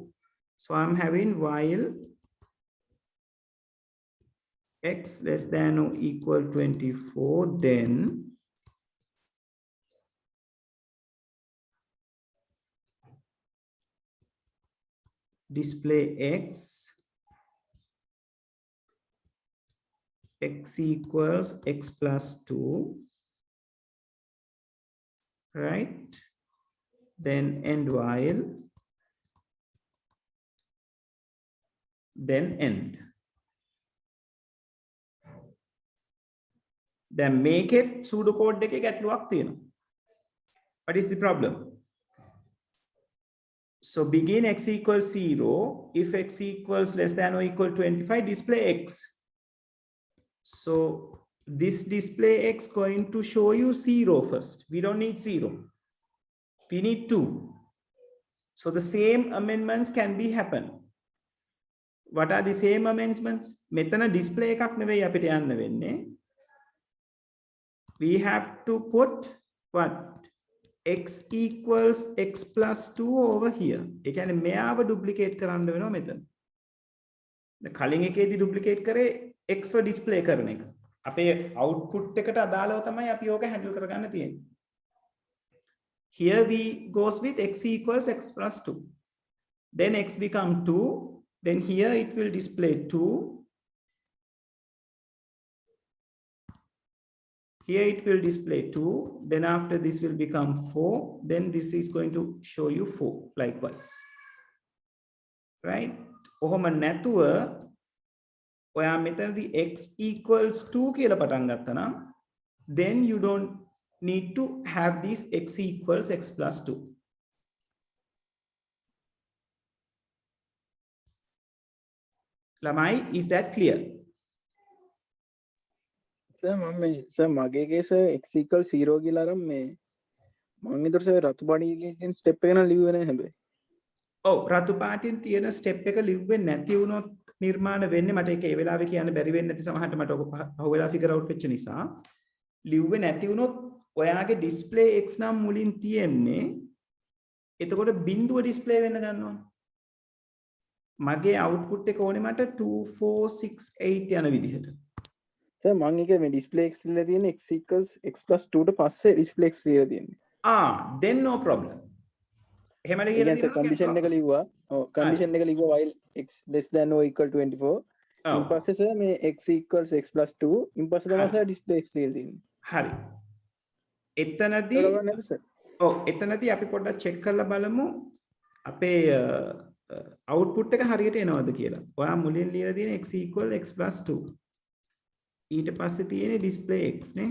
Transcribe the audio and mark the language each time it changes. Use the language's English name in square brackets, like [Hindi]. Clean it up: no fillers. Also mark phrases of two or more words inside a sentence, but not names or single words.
[English] So I'm having while x less than or equal 24, then display x equals x plus 2, right? Then end while, then end. Then make it pseudocode [Sinhala] එකේ ගැටලුවක් තියෙනවා. [English] What is the problem? So begin x equals 0. If x equals less than or equal 25, display x. So this display x going to show you 0 first. We don't need 0. We need 2. So the same amendments can be happen. What are the same amendments? [Sinhala] මෙතන display එකක් නෙවෙයි අපිට යන්න වෙන්නේ. [English] We have to put what? X equals x plus 2 over here. [Sinhala] ඒ කියන්නේ මෙයාව duplicate කරන්න වෙනවා මෙතන. කලින් එකේදී duplicate කරේ x display කරන එක. අපේ output එකට අදාළව තමයි අපි ඕක handle කරගන්න තියෙන්නේ. [English] Here we goes with x equals x plus 2. Then x become 2. Then here it will display 2. Here it will display 2. Then after this will become 4. Then this is going to show you 4 likewise. right? [Sinhala] ඔහොම නැතුව ඔයා මෙතනදී [English] x equals 2 [Sinhala] කියලා පටන් ගත්තා නම් [English] then you don't need to have these x equals x plus 2. ළමයි, is that clear? [Sinhala] සර් මගේ කේස x equals 0 කියලා අරන් මේ මම ඊටර සර් රතු පාටියෙන් ස්ටෙප් එක නම් ලිව්වේ නැහැ හැබැයි. ඔව් රතු පාටින් තියෙන ස්ටෙප් එක ලිව්වේ නැති වුණොත් නිර්මාණ වෙන්නේ මට ඒක ඒ වෙලාවේ කියන්න බැරි වෙන්නේ නැති සමහරට මට ඔක පහුවෙලා [English] figure out [Sinhala] වෙච්ච නිසා ලිව්වේ නැති වුණොත් ඔයාගේ ඩිස්ප්ලේ x නම් මුලින් තියෙන්නේ එතකොට බිඳුව ඩිස්ප්ලේ වෙන්න ගන්නවා මගේ අවුට්පුට් එක ඕනේ මට 2468 යන විදිහට සර් මම එක මේ ඩිස්ප්ලේ x ඉල්ලලා තියෙන්නේ [English] x equals x plus 2 [Sinhala] ට පස්සේ ඩිස්ප්ලේ x ඉල්ලලා තියෙන්නේ [English] then no problem [Sinhala] එහෙම ඒ කියන්නේ කන්ඩිෂන් එක ලිව්වා කන්ඩිෂන් එක ලිව්වා [English] while x less than or equal to 24 [Sinhala] ඉන් පස්සේ සර් මේ [English] x equals x plus 2 [Sinhala] ඉන් පස්සේ තමයි සර් ඩිස්ප්ලේ x ඉල්ලලා තියෙන්නේ හරි එතනදී එතනදී අපි පොඩ්ඩක් චෙක් කරලා බලමු අපේ අවුට්පුට් එක හරියට එනවද කියලා. ඔයා මුලින් ලියලා තියෙන [English] x equal x plus 2. [Sinhala] ඊට පස්සේ තියෙන [English] display x [Sinhala] නේ.